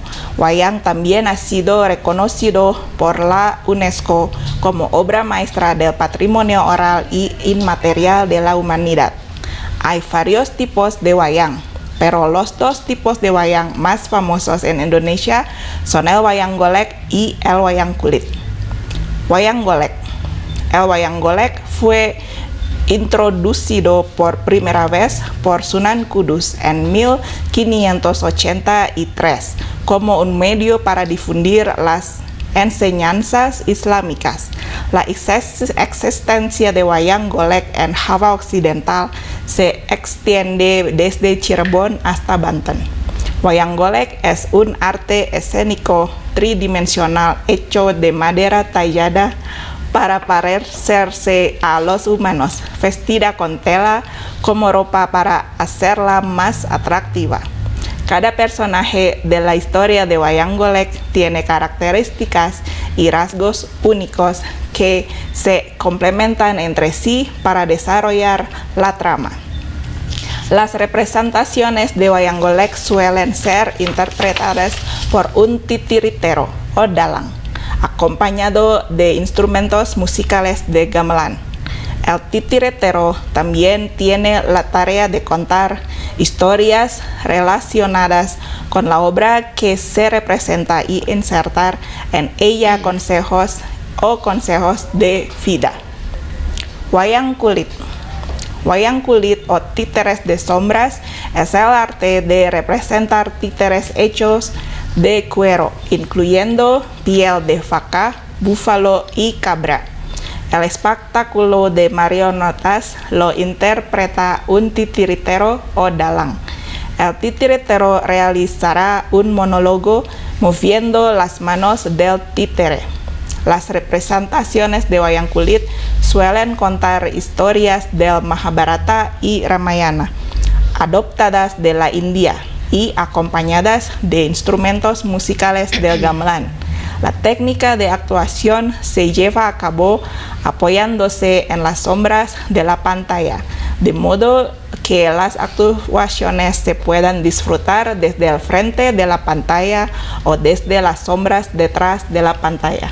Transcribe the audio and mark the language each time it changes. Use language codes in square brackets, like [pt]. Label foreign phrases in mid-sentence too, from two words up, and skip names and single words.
[es] Wayang también ha sido reconocido por la UNESCO como obra maestra del patrimonio oral y inmaterial de la humanidad. Hay varios tipos de wayang, pero los dos tipos de wayang más famosos en Indonesia son el wayang golek y el wayang kulit. Wayang golek. El wayang golek fue introducido por primera vez por Sunan Kudus en 1583 como un medio para difundir las enseñanzas islámicas. La existencia de wayang golek en Java Occidental se extiende desde Cirebon hasta Banten. Wayang golek es un arte escénico tridimensional hecho de madera tallada para parecerse a los humanos, vestida con tela como ropa para hacerla más atractiva. Cada personaje de la historia de wayang golek tiene características y rasgos únicos que se complementan entre sí para desarrollar la trama. Las representaciones de wayang golek suelen ser interpretadas por un titiritero o dalang, acompañado de instrumentos musicales de gamelan. El titiritero también tiene la tarea de contar historias relacionadas con la obra que se representa y insertar en ella consejos de vida. Wayang kulit. Wayang kulit o títeres de sombras es el arte de representar títeres hechos de cuero, incluyendo piel de vaca, búfalo y cabra. El espectáculo de marionetas lo interpreta un titiritero o dalang. El titiritero realizará un monólogo moviendo las manos del títere. Las representaciones de wayang kulit suelen contar historias del Mahabharata y Ramayana, adoptadas de la India y acompañadas de instrumentos musicales del gamelan. La técnica de actuación se lleva a cabo apoyándose en las sombras de la pantalla, de modo que las actuaciones se puedan disfrutar desde el frente de la pantalla o desde las sombras detrás de la pantalla.